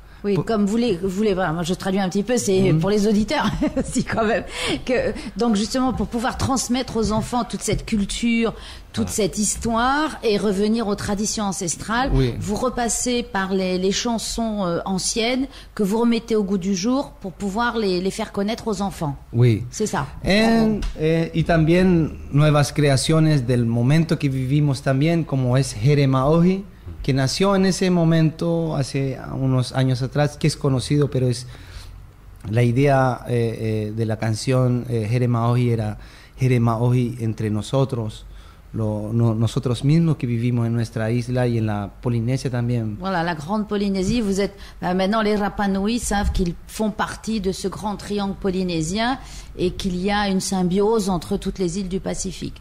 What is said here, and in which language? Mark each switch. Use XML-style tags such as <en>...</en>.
<fr>Oui, comme vous voulez moi je traduis un petit peu, c'est pour les auditeurs aussi quand même. Donc justement pour pouvoir transmettre aux enfants toute cette culture, toute cette histoire et revenir aux traditions ancestrales, vous repassez par les chansons anciennes que vous remettez au goût du jour pour pouvoir les faire connaître aux enfants. Oui. C'est ça.</fr> <es>Y también nuevas creaciones del momento que vivimos también, como es Here Maohi, que nació en ese momento, hace unos años atrás, que es conocido, pero es la idea de la canción Here Maohi era Here Maohi entre nosotros, nosotros mismos que vivimos en nuestra isla y en la Polinésia también.</es> <fr>Voilà, la Grande Polynésie, vous êtes... maintenant, les Rapa Nui savent qu'ils font partie de ce grand triangle polynésien et qu'il y a une symbiose entre toutes les îles du Pacifique.</fr>